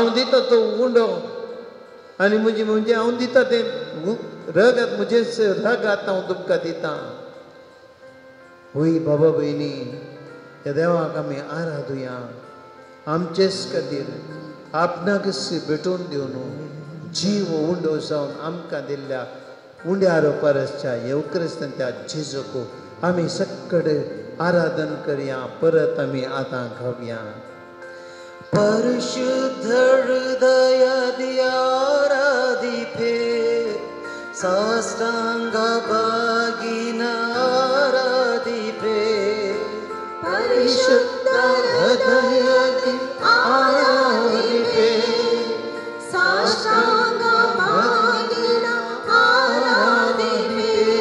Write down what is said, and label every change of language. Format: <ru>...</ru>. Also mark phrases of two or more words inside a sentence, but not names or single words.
<kok>दिता तो उंडो आनी म्हणजे हांव दिता तें रगत म्हजेंच रगत हांव तुमकां दिता होय बाबा भयणी त्या देवाक आमी आराधुया आमचेच खातीर आपणाक भेटून दिवन जीव उंडो जावन आमकां दिल्ल्या उंड्या परसच्या येवक्रिस्तान त्या जेजूक आमी सकड आराधन करया परत आमी आतां गावया</kok> <kn>ಪರಿಶುದ್ಧ ಹೃದಯದಿ ಆರಾಧಿಪೆ ಸಾಷ್ಟಾಂಗ ಬಾಗಿನ ಆರಾಧಿಪೆ ಪರಿಶುದ್ಧ ಹೃದಯದಿ ಆರಾಧಿಪೆ ಸಾಷ್ಟಾಂಗ ಬಾಗಿನ ಆರಾಧಿಪೆ</kn>